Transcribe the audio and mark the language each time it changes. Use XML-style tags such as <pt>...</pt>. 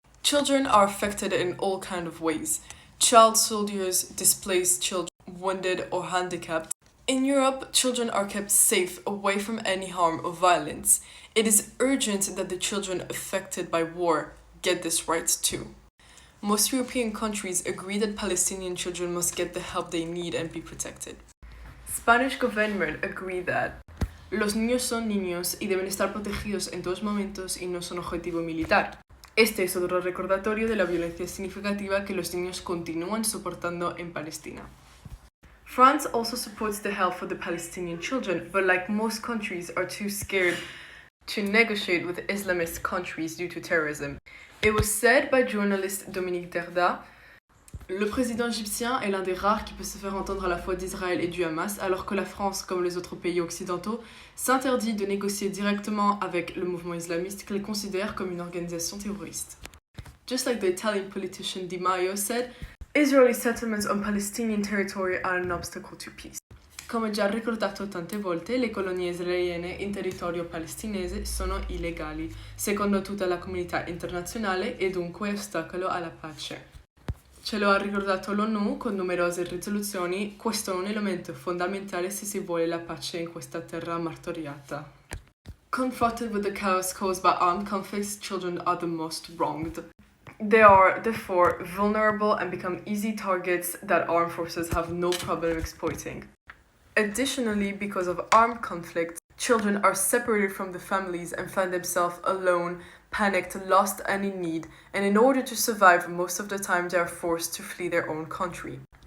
<en>Children are affected in all kinds of ways. Child soldiers, displaced children, wounded or handicapped. In Europe, children are kept safe away from any harm or violence. It is urgent that the children affected by war get this right too. Most European countries agree that Palestinian children must get the help they need and be protected. Spanish government agree that</en> <es>los niños son niños y deben estar protegidos en todos momentos y no son objetivo militar. Este es otro recordatorio de la violencia significativa que los niños continúan soportando en Palestina.</es> <en>France also supports the help for the Palestinian children, but like most countries are too scared to negotiate with Islamist countries due to terrorism. It was said by journalist</en> <fr>Dominique Derda, le président égyptien est l'un des rares qui peut se faire entendre à la fois d'Israël et du Hamas, alors que la France, comme les autres pays occidentaux, s'interdit de négocier directement avec le mouvement islamiste qu'elle considère comme une organisation terroriste.</fr> <en>Just like the Italian politician Di Maio said, Israeli settlements on Palestinian territory are an obstacle to peace.</en> <it>Come già ricordato tante volte, le colonie israeliane in territorio palestinese sono illegali, secondo tutta la comunità internazionale e dunque ostacolo alla pace. Ce lo ha ricordato l'ONU con numerose risoluzioni, questo è un elemento fondamentale se si vuole la pace in questa terra martoriata.</it> <en>Confronted with the chaos caused by armed conflicts, children are the most wronged. They are, therefore, vulnerable and become easy targets that armed forces have no problem exploiting. Additionally, because of armed conflict, children are separated from the families and find themselves alone, panicked, lost, and in need, and in order to survive, most of the time they are forced to flee their own country.</en>